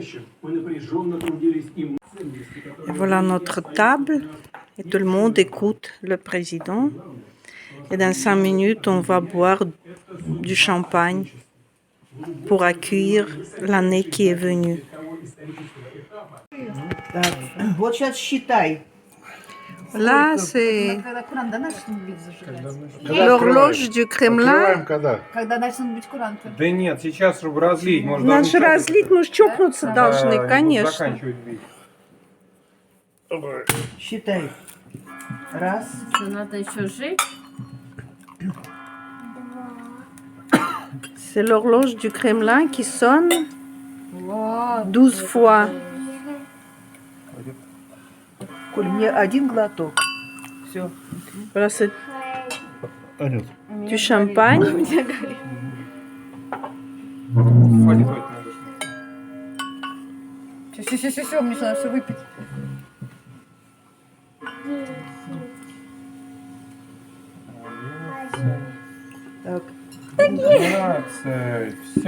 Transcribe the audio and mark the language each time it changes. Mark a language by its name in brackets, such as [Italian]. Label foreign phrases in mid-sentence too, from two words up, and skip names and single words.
[French] Et voilà notre table et tout le monde écoute le président. Et dans 5 minutes, on va boire du champagne pour accueillir l'année qui est venue. [Russian] Вот сейчас считай. [French] Là, c'est l'horloge du Kremlin. [Russian] Когда начнут быть куранты. Да нет, сейчас, чтобы разлить. Может, Наш разлить, мы ж чокнуться должны, конечно. Считай. Раз. Надо еще жить. [French] C'est l'horloge du Kremlin qui sonne 12 fois. [Russian] Коль, мне один глоток. Все. [French] Voilà, c'est du champagne. [Russian] Все, мне надо все выпить. Так. 12. Все.